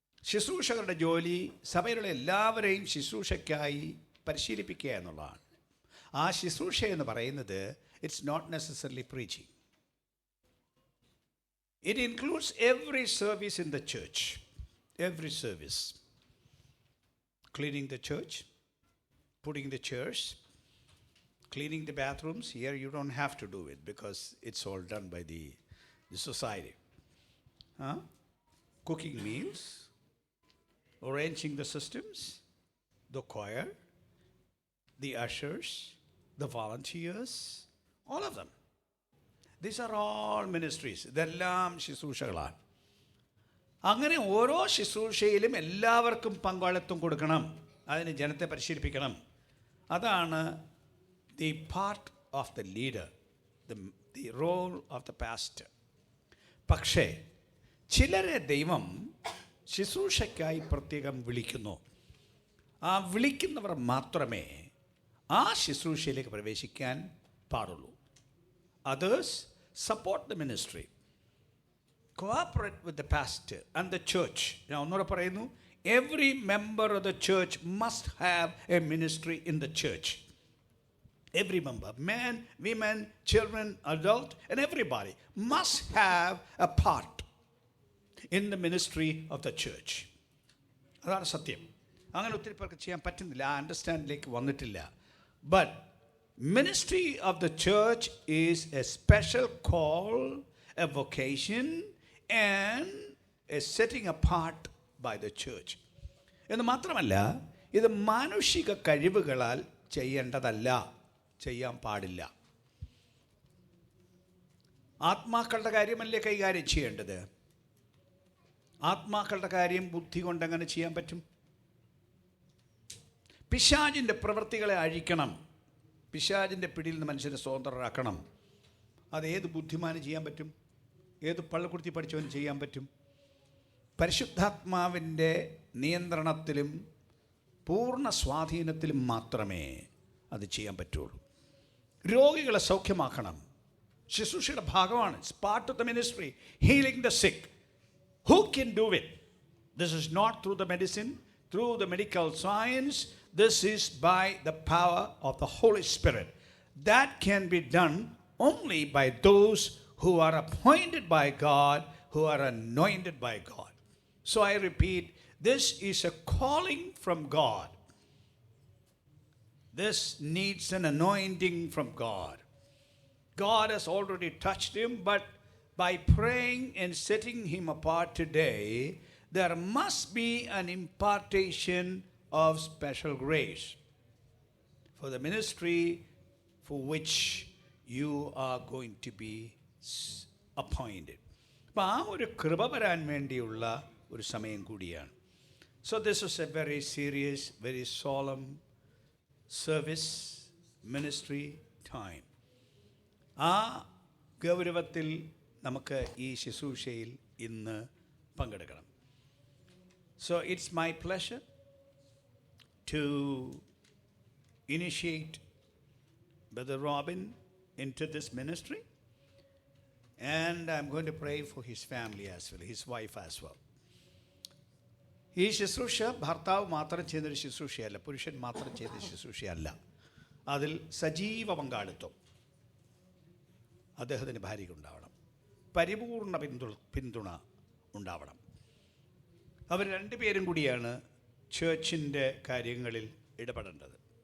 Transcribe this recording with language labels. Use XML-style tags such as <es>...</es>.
<ml>ശുശ്രൂഷകരുടെ ജോലി സഭയിലുള്ള എല്ലാവരെയും ശുശ്രൂഷയ്ക്കായി പരിശീലിപ്പിക്കുക എന്നുള്ളതാണ്. ആ ശുശ്രൂഷ എന്ന് പറയുന്നത്</ml> <en>It's not necessarily preaching. It includes every service in the church. Every service. Cleaning the church, putting the chairs, cleaning the bathrooms. Here you don't have to do it because it's all done by the society. Cooking meals, arranging the systems, the choir, the ushers, the volunteers, all of them. These are all ministries.</en> <ml>ഇതെല്ലാം ശുശ്രൂഷകളാണ്. അങ്ങനെ ഓരോ ശുശ്രൂഷയിലും എല്ലാവർക്കും പങ്കാളിത്തം കൊടുക്കണം. അതിന് ജനത്തെ പരിശീലിപ്പിക്കണം. അതാണ്</ml> <en>The part of the leader, the role of the pastor.</en> <ml>പക്ഷേ ചിലരെ ദൈവം ശുശ്രൂഷയ്ക്കായി പ്രത്യേകം വിളിക്കുന്നു. ആ വിളിക്കുന്നവർ മാത്രമേ ആ ശുശ്രൂഷയിലേക്ക് പ്രവേശിക്കാൻ പാടുള്ളൂ.</ml> <en>Others support the ministry, cooperate with the pastor and the church.</en> <ml>ഞാൻ ഒന്നുകൂടെ പറയുന്നു,</ml> <en>every member of the church must have a ministry in the church. Every member, men, women, children, adult, and everybody must have a part in the ministry of the church.</en> <ml>അതാണ് സത്യം. അങ്ങനെ ഒത്തിരി പേർക്ക് ചെയ്യാൻ പറ്റുന്നില്ല, ആ അണ്ടർസ്റ്റാൻഡിലേക്ക് വന്നിട്ടില്ല.</ml> <en>But ministry of the church is a special call, a vocation and a setting a part by the church.</en> <ml>എന്ന് മാത്രമല്ല, ഇത് മാനുഷിക കഴിവുകളാൽ ചെയ്യേണ്ടതല്ല, ചെയ്യാൻ പാടില്ല. ആത്മാക്കളുടെ കാര്യമല്ലേ കൈകാര്യം ചെയ്യേണ്ടത്. ആത്മാക്കളുടെ കാര്യം ബുദ്ധി കൊണ്ടെങ്ങനെ ചെയ്യാൻ പറ്റും? പിശാചിൻ്റെ പ്രവൃത്തികളെ അഴിക്കണം, പിശാചിൻ്റെ പിടിയിൽ നിന്ന് മനുഷ്യനെ സ്വതന്ത്രരാക്കണം. അത് ഏത് ബുദ്ധിമാന് ചെയ്യാൻ പറ്റും? ഏത് പള്ളിക്കുടുത്തി പഠിച്ചവന് ചെയ്യാൻ പറ്റും? പരിശുദ്ധാത്മാവിൻ്റെ നിയന്ത്രണത്തിലും പൂർണ്ണ സ്വാധീനത്തിലും മാത്രമേ അത് ചെയ്യാൻ പറ്റുള്ളൂ. രോഗികളെ സൗഖ്യമാക്കണം, ശുശ്രൂഷയുടെ ഭാഗമാണ്.</ml> <en>Its part of the ministry. Healing the sick, who can do it? This is not through the medicine, through the medical science. This is by the power of the Holy Spirit. That can be done only by those who are appointed by God, who are anointed by God. So I repeat, this is a calling from God. This needs an anointing from God. God has already touched him, but by praying and setting him apart today, there must be an impartation of special grace for the ministry for which you are going to be appointed.</en> <ml>അപ്പോൾ ആ ഒരു കൃപ വരാൻ വേണ്ടിയുള്ള ഒരു സമയം കൂടിയാണ്.</ml> <en>So this is a very serious, very solemn service, ministry time.</en> <ml>ആ ഗൗരവത്തിൽ നമുക്ക് ഈ ശുശ്രൂഷയിൽ ഇന്ന് പങ്കെടുക്കണം.</ml> <en>So it's my pleasure to initiate Brother Robin into this ministry, and I'm going to pray for his family as well, his wife as well.</en> <ml>ഈ ശുശ്രൂഷ ഭർത്താവ് മാത്രം ചെയ്യുന്നൊരു ശുശ്രൂഷയല്ല, പുരുഷൻ മാത്രം ചെയ്യുന്ന ശുശ്രൂഷയല്ല. അതിൽ സജീവ പങ്കാളിത്തം അദ്ദേഹത്തിൻ്റെ ഭാര്യയ്ക്കുണ്ടാവണം, പരിപൂർണ പിന്തുണ ഉണ്ടാവണം. അവർ രണ്ടുപേരും കൂടിയാണ് ചേർച്ചിൻ്റെ കാര്യങ്ങളിൽ ഇടപെടേണ്ടത്.</ml>